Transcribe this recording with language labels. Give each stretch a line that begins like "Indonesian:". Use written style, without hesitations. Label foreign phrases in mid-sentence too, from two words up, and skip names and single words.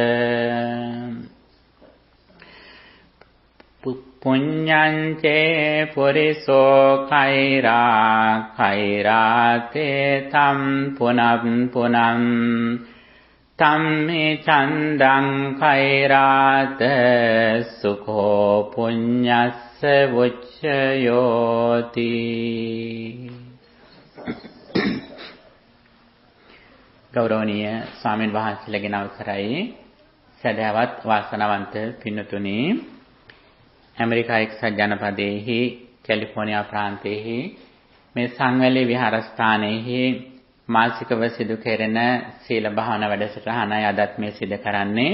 Pali: පුඤ්ඤං චේ පුරිසෝ කෛරා කෛරාතේ තම් පුනං පුනං තම්මේ චන්දං කෛරාත සුඛෝ පුඤ්ඤස්ස වොච්චයෝති.
Sinhala: ගෞරවනීය ස්වාමීන් වහන්සේලාගේ අවසරයි සදහවත් වාසනාවන්ත පින්තුනි, ඇමරිකා එක්සත් ජනපදයේහි කැලිෆෝනියා ප්‍රාන්තයේහි මේ සංවැලි විහාරස්ථානයේහි මාසිකව සිදු කෙරෙන සීල භාවනා වැඩසටහනයි අදත් මේ සිදු කරන්නේ.